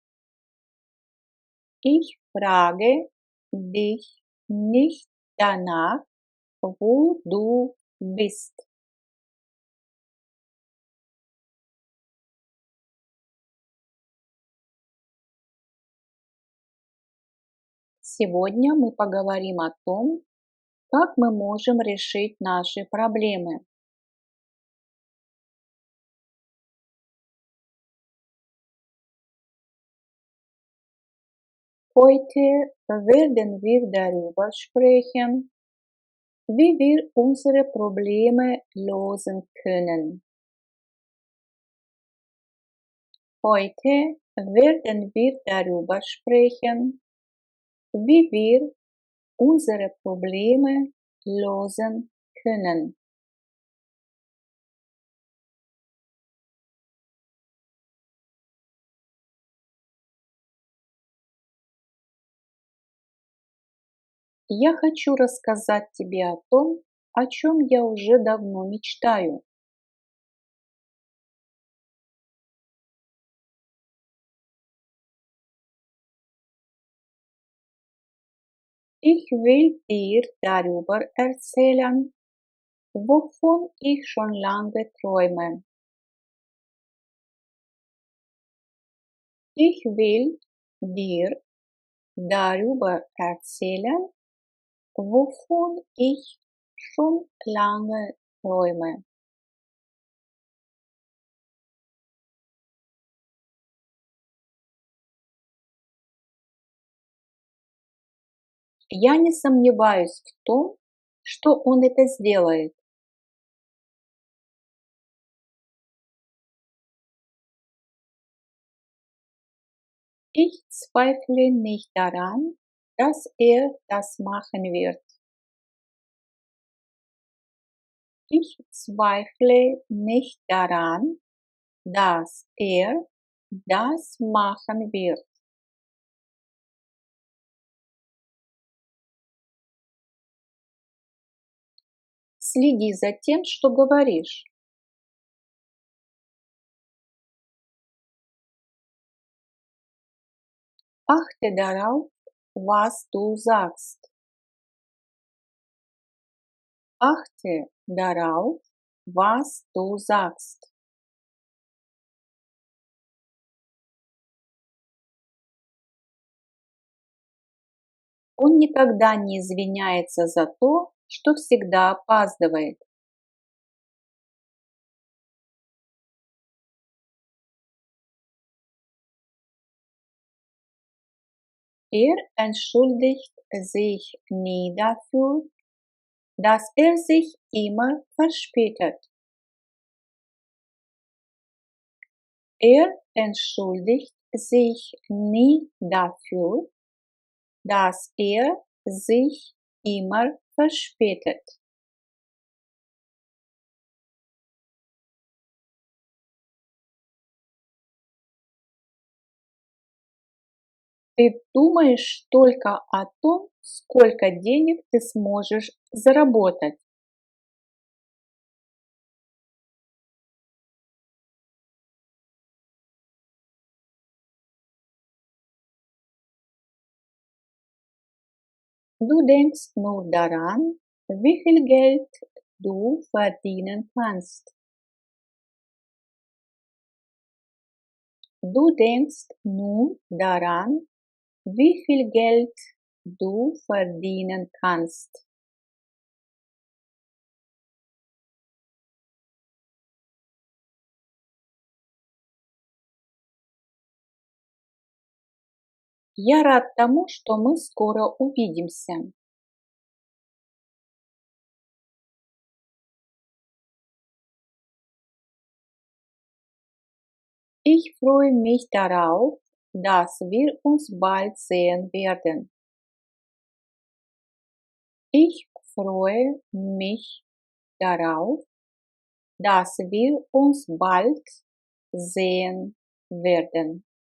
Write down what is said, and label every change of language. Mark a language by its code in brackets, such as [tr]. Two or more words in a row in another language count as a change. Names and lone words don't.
[de] Ich frage dich nicht danach, wo du bist. [ru] Сегодня мы поговорим о том, как мы можем решить наши проблемы. [de] Heute werden wir darüber sprechen, wie wir unsere Probleme lösen können. Heute werden wir darüber sprechen, wie wir unsere Probleme lösen können. [ru] Я хочу рассказать тебе о том, о чем я уже давно мечтаю. [de] Ich will dir darüber erzählen, wovon ich schon lange träume. Ich will dir darüber erzählen, wovon ich schon lange träume. [ru] Я не сомневаюсь в том, что он это сделает. [de] Ich zweifle nicht daran, dass das machen wird. Ich zweifle nicht daran, dass das machen wird. [ru] Следи за тем, что говоришь. [de] Achte darauf, was du sagst. Achte darauf, was du sagst. [ru] Он никогда не извиняется за то, что всегда опаздывает. [de] Er entschuldigt sich nie dafür, dass sich immer verspätet. Er entschuldigt sich nie dafür, dass sich immer verspätet. [ru] Ты думаешь только о том, сколько денег ты сможешь заработать. [de] Du denkst nur daran, wie viel Geld du verdienen kannst. Du denkst nur daran, wie viel Geld du verdienen kannst. [ru] Я рад тому, что мы скоро увидимся. [de] Ich freue mich darauf, dass wir uns bald sehen werden. Ich freue mich darauf, dass wir uns bald sehen werden.